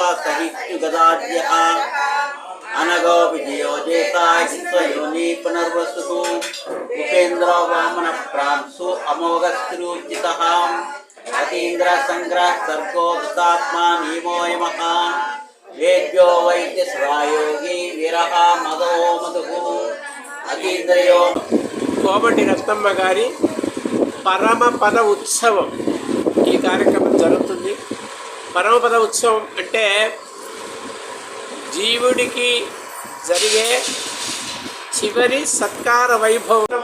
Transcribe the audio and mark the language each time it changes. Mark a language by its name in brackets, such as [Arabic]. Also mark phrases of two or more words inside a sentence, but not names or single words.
[Sanskrit] सहिष्णुगदाद्यः अनगो विजयो जेता विश्वयोनि पुनर्वसुः उपेन्द्रो वामनप्रांशु अमोघस्तिरूर्जितः अतीन्द्रसङ्ग्रह सर्गो दुतात्मा नीमोऽयमः वेद्यो वैद्यसुरायोगी वीरः मदो मधुः अतीन्द्रयो [Telugu] కోమటి రత్నమ్మ గారి పరమపద ఉత్సవం ఈ కార్యక్రమం జరుగుతుంది. పరమపద ఉత్సవం అంటే జీవుడికి జరిగే చివరి సత్కార వైభవం.